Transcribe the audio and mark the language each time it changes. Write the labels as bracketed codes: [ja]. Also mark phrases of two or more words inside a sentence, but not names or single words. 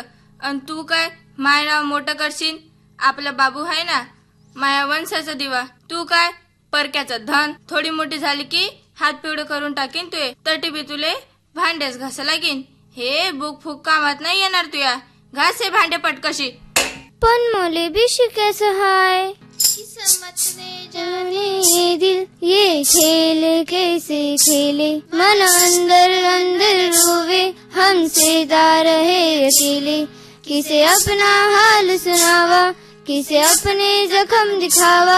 [mr] अन तू काय माय नाव मोठं करशील. आपला बाबू आहे ना, माया वंशाचा दिवा. तू काय परक्याचं धन. थोडी मोठी झाली की हात पिवळं करून टाकीन तुये. तटी बी तुले भांडेच घासा लागीन. हे बुक फुक कामात नाही येणार तुया. घास हे भांडे पटकशी. पण मले बी शिकायचं हाय. [hi] जाने दिल ये खेल कैसे खेले, मन अंदर अंदर रोवे, हमसे दार है अकेले. किसे अपना हाल सुनावा, किसे अपने जख्म दिखावा.